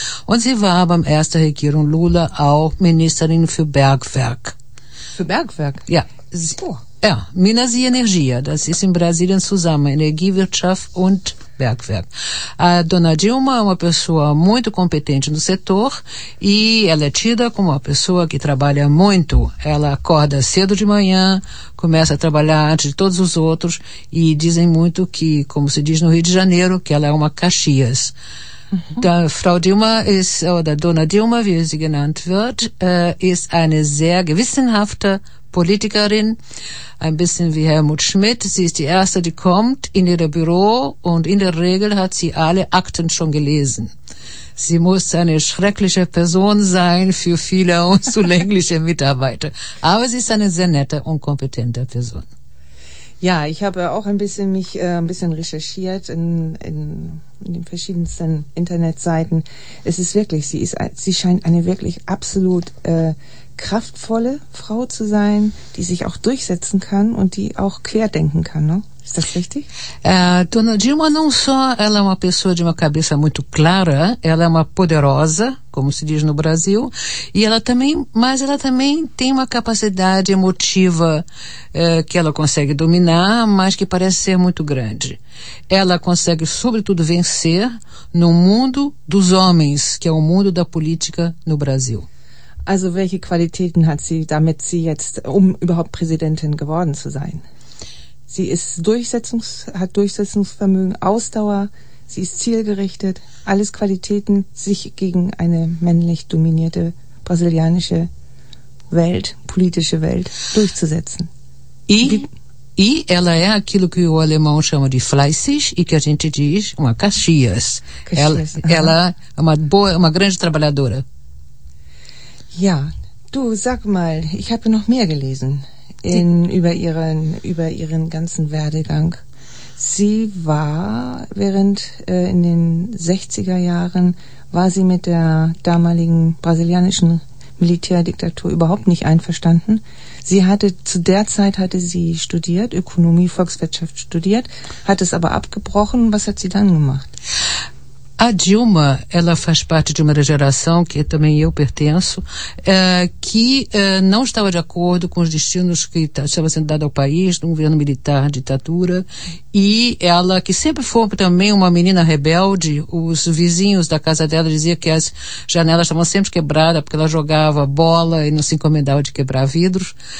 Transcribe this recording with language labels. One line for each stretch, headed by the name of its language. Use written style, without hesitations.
German: Und sie war beim ersten Regierung Lula auch Ministerin für Bergwerk. Für Bergwerk? Ja. Ja, Minas e Energia, das ist in Brasilien zusammen, Energiewirtschaft und Bergwerk.
Portuguese: A Dona Dilma é uma pessoa muito competente no setor e ela é tida como uma pessoa que trabalha muito. Ela acorda cedo de manhã, começa a trabalhar antes de todos os outros e dizem muito que, como se diz no Rio de Janeiro, que ela é uma Caxias.
German: Da Frau Dilma ist, oder Dona Dilma, wie sie genannt wird, ist eine sehr gewissenhafte Politikerin, ein bisschen wie Helmut Schmidt. Sie ist die Erste, die kommt in ihr Büro und in der Regel hat sie alle Akten schon gelesen. Sie muss eine schreckliche Person sein für viele unzulängliche Mitarbeiter. Aber sie ist eine sehr nette und kompetente Person. Ja, ich habe auch ein bisschen recherchiert in den verschiedensten Internetseiten. Es ist wirklich, sie scheint eine wirklich absolut kraftvolle Frau zu sein, die sich auch durchsetzen kann und die auch querdenken kann, ne? Ist das richtig?
Portuguese: Dona Dilma não só ela é uma pessoa de uma cabeça muito clara, ela é uma poderosa, como se diz no Brasil, e ela também tem uma capacidade emotiva que ela consegue dominar, mas que parece ser muito grande. Ela consegue, sobretudo, vencer no mundo dos homens, que é o mundo da política no Brasil.
German: Also welche Qualitäten hat sie, damit sie jetzt, um überhaupt Präsidentin geworden zu sein? Sie ist hat Durchsetzungsvermögen, Ausdauer, sie ist zielgerichtet, alles Qualitäten, sich gegen eine männlich dominierte brasilianische Welt, politische Welt durchzusetzen.
Portuguese: E ela é aquilo que o alemão chama de fleißig e que a gente diz uma Caxias. Ela é uma grande trabalhadora.
German: Ja, du sag mal, ich habe noch mehr gelesen über ihren ganzen Werdegang. Sie war in den 60er Jahren war sie mit der damaligen brasilianischen Militärdiktatur überhaupt nicht einverstanden. Zu der Zeit hatte sie studiert, Ökonomie, Volkswirtschaft studiert, hat es aber abgebrochen. Was hat sie dann gemacht?
Portuguese: A Dilma, ela faz parte de uma geração, que também eu pertenço, que não estava de acordo com os destinos que estava sendo dado ao país, no governo militar, ditadura, e ela, que sempre foi também uma menina rebelde, os vizinhos da casa dela diziam que as janelas estavam sempre quebradas, porque ela jogava bola e não se encomendava de quebrar vidros.